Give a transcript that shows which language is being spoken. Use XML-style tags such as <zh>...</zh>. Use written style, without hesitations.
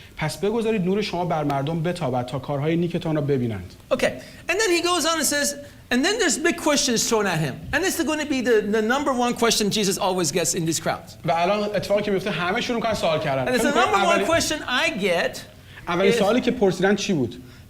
<fa>پس بگذارید نور شما بر مردم بتابد تا کارهای نیکتان را ببینند.</fa> <en>Okay. And then he goes on and says, and then there's big questions thrown at him. And this is going to be the number one question Jesus always gets in these crowds.</en> <fa>و الان اتفاقی که میفته همه شروع می‌کنن سوال کردن.</fa> <en>And it's the number one question I get.</en> <fa>اولین سوالی که پرسیدن چی بود؟</fa>